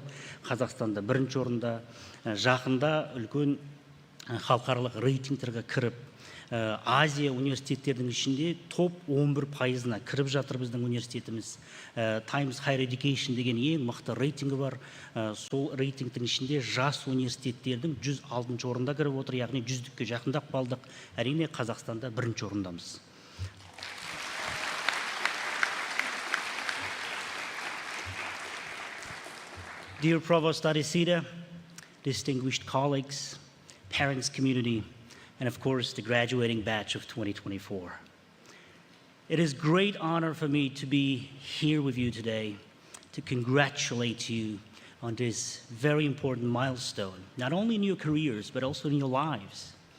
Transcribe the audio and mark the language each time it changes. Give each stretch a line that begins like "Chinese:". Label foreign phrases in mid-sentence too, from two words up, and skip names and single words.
Kazakh: Қазақстанда бірінші орында, жақында үлкен халықаралық рейтингтерге кіріп, Азия университеттердің ішінде топ 11%-ына кіріп жатыр біздің университетіміз. Times Higher Education деген ең мықты рейтингі бар. Сол рейтингтің ішінде жас университеттердің 106 орында кіріп отыр, яғни 100-ке жақындап қалдық. Әрине Қазақстанда бірінші орындамыз.
English: Dear Provost Adesida, distinguished colleagues, parents, community, and of course, the graduating batch of 2024. It is a great honor for me to be here with you today to congratulate you on this very important milestone, not only in your careers, but also in your lives.